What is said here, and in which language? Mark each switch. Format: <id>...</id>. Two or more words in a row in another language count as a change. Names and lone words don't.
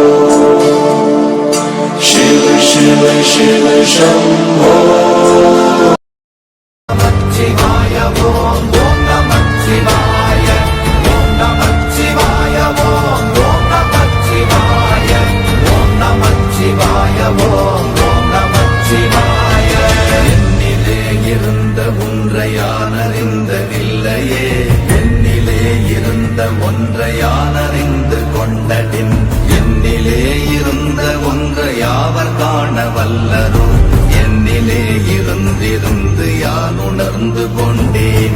<sa>शिव शिव शिव शंभो शिवाय ओम नमः शिवाय ओम नमः शिवाय ओम नमः शिवाय ओम नमः शिवाय ओम नमः शिवाय</sa> <ta>என்னிலே இருந்த ஒன்றை யான் அறிந்ததில்லையே என்னிலே இருந்த ஒன்றை யான் அறிந்து கொண்டடின் என்னிலே இருந்த ஒன்றை யாவர் காண வல்லரோ என்னிலே இருந்திருந்து யான் உணர்ந்து கொண்டேன்</ta>